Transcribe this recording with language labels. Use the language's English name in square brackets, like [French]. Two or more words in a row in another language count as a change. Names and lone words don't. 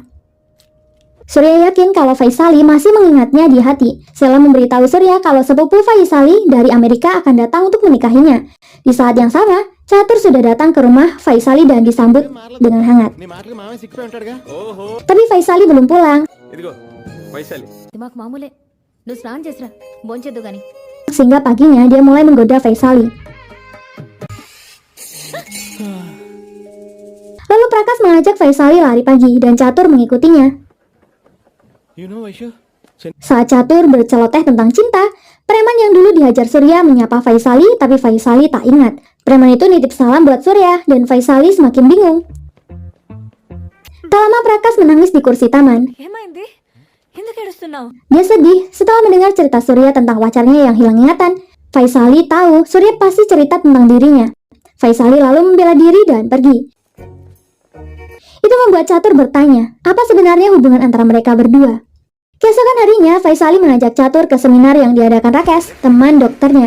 [Indonesian] Surya yakin kalau Faisali masih mengingatnya di hati. Sheila memberitahu Surya kalau sepupu Faisali dari Amerika akan datang untuk menikahinya. Di saat yang sama, Catur sudah datang ke rumah Faisali dan disambut dengan hangat. Tapi Faisali belum pulang. [Telugu] ఇదిగో వైశాలి దిమాక్ మామూలే నువ్వు స్నానం చేసిరా భోంచేద్దు గాని [Indonesian] Sehingga paginya dia mulai menggoda Faisali. Lalu Prakas mengajak Faisali lari pagi dan Catur mengikutinya. Saat Catur berceloteh tentang cinta, preman yang dulu dihajar Surya menyapa Faisali, tapi Faisali tak ingat. Preman itu nitip salam buat Surya dan Faisali semakin bingung. Tak lama Prakas menangis di kursi taman. [Telugu] ఏమైంది? ఎందుకు ఏడుస్తున్నావు? [Indonesian] Dia sedih setelah mendengar cerita Surya tentang pacarnya yang hilang ingatan. Faisali tahu Surya pasti cerita tentang dirinya. Faisali lalu membela diri dan pergi. Itu membuat Catur bertanya, apa sebenarnya hubungan antara mereka berdua? Keesokan harinya, Faisali mengajak Catur ke seminar yang diadakan Rakesh, teman dokternya.